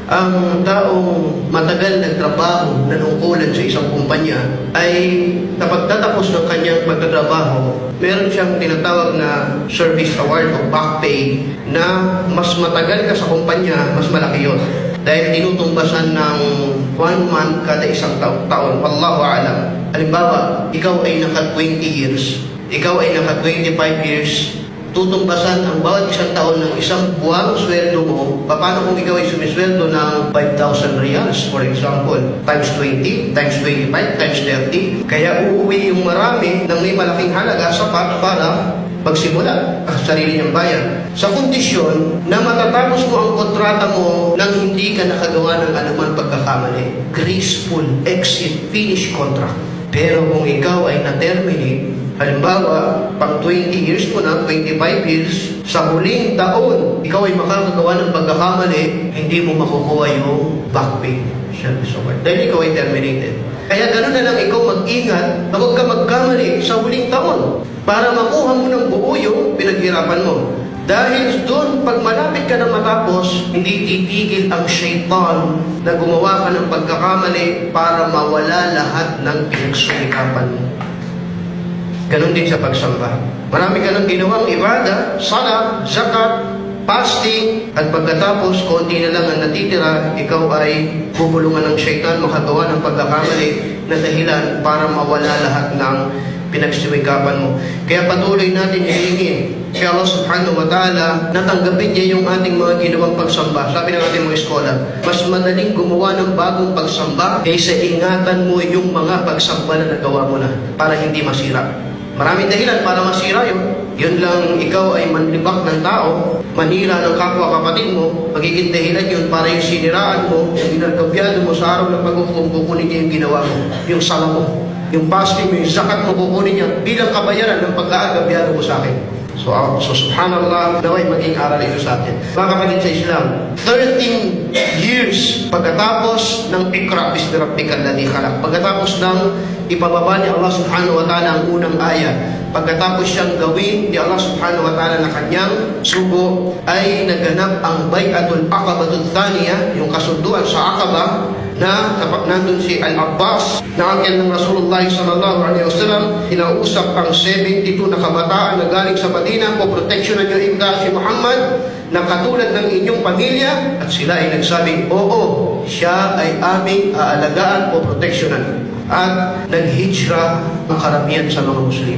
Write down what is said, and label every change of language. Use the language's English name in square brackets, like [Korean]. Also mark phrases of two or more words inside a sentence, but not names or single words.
[Filipino] Ang taong matagal nagtrabaho, nanungkulan sa isang kumpanya, ay kapag tatapos ng kanyang pagtatrabaho, meron siyang tinatawag na service award o back pay na mas matagal ka sa kumpanya, mas malaki yun. Dahil tinutumbasan ng 1 month kada isang taon. [Arabic] والله أعلم. [Filipino] Halimbawa, ikaw ay naka 20 years, ikaw ay naka 25 years, tutumbasan ang bawat isang taon ng isang buwang sweldo mo. Paano kung ikaw ay sumisweldo ng 5,000 reals, [English] for example, [Filipino] times 20, times 25, times 30? Kaya uuwi yung marami ng may malaking halaga sapat para magsimula ang sarili niyang bayan. Sa kondisyon na matatapos mo ang kontrata mo nang hindi ka nakagawa ng anumang pagkakamali. [English] Graceful exit, finish contract. [Filipino] Pero kung ikaw ay na-terminate, halimbawa, pang 20 years mo na, 25 years, sa huling taon, ikaw ay makakagawa ng pagkakamali, hindi mo makukuha yung back pay, service award. Dahil ikaw ay terminated. Kaya gano'n na lang ikaw mag-ingat na huwag ka magkamali sa huling taon para makuha mo ng buo yung pinaghirapan mo. Dahil doon, pag malapit ka na matapos, hindi titigil ang shaitan na gumawa ka ng pagkakamali para mawala lahat ng pinagsumikapan mo. Ganon din sa pagsamba. Marami ka nang ginawang ibada, salat, zakat, fasting, at pagkatapos, konti na lang ang natitira, ikaw ay bubulungan ng shaitan, makagawa ng pagkakamali na dahilan para mawala lahat ng pinagsumikapan mo. Kaya patuloy natin hilingin kay [Arabic] الله سبحانه وتعالى [Filipino] na tanggapin niya yung ating mga ginawang pagsamba. Sabi ng ating mga eskola, mas madaling gumawa ng bagong pagsamba kaysa ingatan mo yung mga pagsamba na nagawa mo na para hindi masira. Maraming dahilan para masira yun. Yun lang ikaw ay manlibak ng tao, manira ng kapwa-kapatid mo, magiging dahilan yun para yung siniraan mo, yung ginagabyado mo sa araw ng pag-ukom, kukunin niya yung ginawa mo, yung sala mo, yung fasting mo, yung zakat mo, kukunin niya bilang kabayaran ng pagkaagabyado mo sa akin. So subhanallah, naway maging aral ito sa atin. Mga kapatid sa Islam, 13 years pagkatapos ng [Arabic] اقرأ باسم ربك الذي خلق, [Filipino] pagkatapos ng ipababa ni [Arabic] الله سبحانه وتعالى [Filipino] ang unang ayat, pagkatapos siyang gawin ni [Arabic] الله سبحانه وتعالى [Filipino] na kanyang sugo, ay naganap ang Bai'atul Aqabatul Thaniya, yung kasunduan sa Aqaba, na kapag nandun si Al-Abbas na angel ng [Arabic] رسول الله صلى الله عليه وسلم, [Filipino] kinausap ang 72 na kabataan na galing sa Madina, po proteksyonan niyo imda si Muhammad na katulad ng inyong pamilya, at sila ay nagsabing, oo, siya ay aming aalagaan o proteksyonan. At naghijra ang karamihan sa mga Muslim.